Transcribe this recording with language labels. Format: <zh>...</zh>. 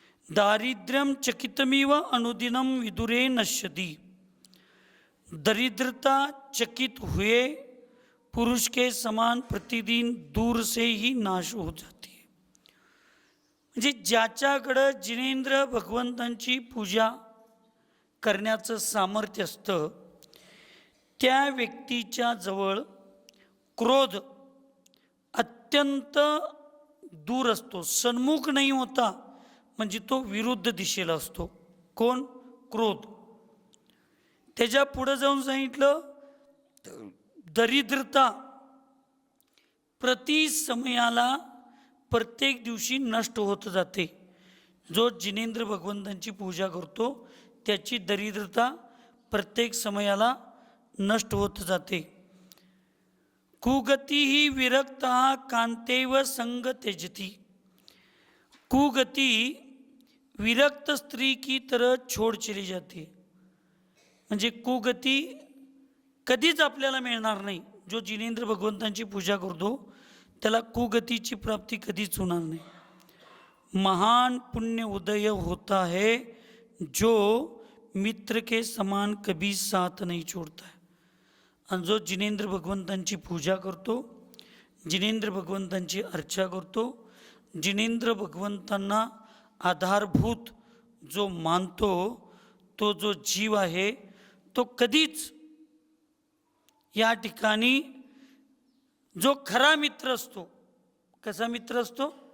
<sa>दारिद्र्यम चकितमिव अनुदिनम विदुरे नश्यति,</sa> <hi>दरिद्रता चकित हुए पुरुष के समान प्रतिदिन दूर से ही नाश हो जाती है।</hi> <mr>म्हणजे ज्याच्याकडं जिनेंद्र भगवंतांची पूजा करण्याचं सामर्थ्य असतं, त्या व्यक्तीच्या जवळ क्रोध अत्यंत दूर असतो, सन्मुख नाही होता, म्हणजे तो विरुद्ध दिशेला असतो. कोण? क्रोध. त्याच्या पुढे जाऊन सांगितलं दरिद्रता प्रति समयाला प्रत्येक दिवशी नष्ट होत जाते. जो जिनेंद्र भगवंतांची पूजा करतो त्याची दरिद्रता प्रत्येक समयाला नष्ट होत जाते.</mr> <sa>कुगती ही विरक्ता कांतेव संग त्यजती,</sa> <hi>कुगती विरक्त स्त्री की तरह छोड़ चली जाती.</hi> <mr>म्हणजे कुगती कधीच आपल्याला मिळणार नाही. जो जिनेंद्र भगवंतांची पूजा करतो त्याला कुगतीची प्राप्ती कधीच होणार नाही.</mr> <hi>महान पुण्य उदय होता है जो मित्र के समान कभी साथ नहीं छोड़ता है.</hi> <mr>आणि जो जिनेंद्र भगवंतांची पूजा करतो, जिनेंद्र भगवंतांची अर्चा करतो, जिनेंद्र भगवंतांना आधारभूत जो मानतो, तो जो जीव आहे तो कधीच या ठिकाणी जो खरा मित्र असतो, कसा मित्र असतो?</mr>